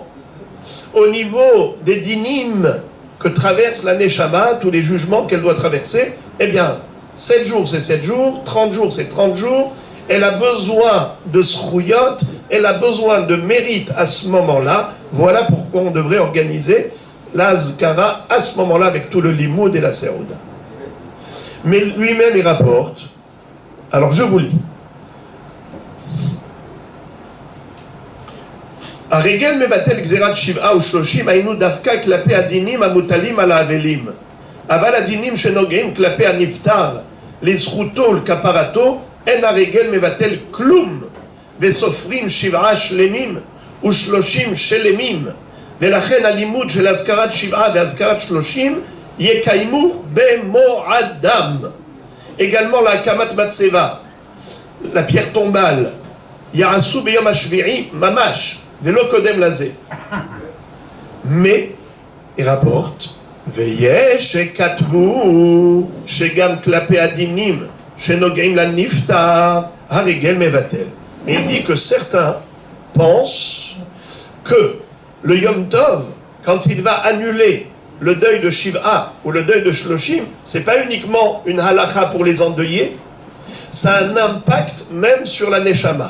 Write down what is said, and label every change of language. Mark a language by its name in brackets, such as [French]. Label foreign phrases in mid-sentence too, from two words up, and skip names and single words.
[French] Au niveau des dinim que traverse la Neshama, tous les jugements qu'elle doit traverser, eh bien, 7 jours c'est 7 jours, 30 jours c'est 30 jours, elle a besoin de srouyot, elle a besoin de mérite à ce moment-là. Voilà pourquoi on devrait organiser la Hazkara à ce moment-là avec tout le limoud et la serouda. Mais lui-même, il rapporte. Alors, je vous lis. [Hebrew] הרגל מבטל גזירת 7 ו30 היינו דווקא כלפי הדינים המוטלים על האבלים. אבל הדינים שנוגעים כלפי הנפטר לזכותו ולכפרתו, אין הרגל מבטל כלום, וסופרים 7 שלמים ו30 שלמים, ולכן הלימוד של הזכרת 7 והזכרת 30 יקיימו במועדם. également להקמת מצבה, [French] la pierre tombale, [Hebrew] יעשו ביום השביעי ממש, ולא קודם לזה. [French] mais, il rapporte, [Hebrew] ויש שכתבו שגם כלפי הדינים שנוגעים לנפטר, הרגל מבטל. [French] Il dit que certains pensent que le [Hebrew] יום טוב, [French] quand il va annuler le deuil de Shiv'a ou le deuil de Shloshim, c'est pas uniquement une halakha pour les endeuillés, ça a un impact même sur la Neshama.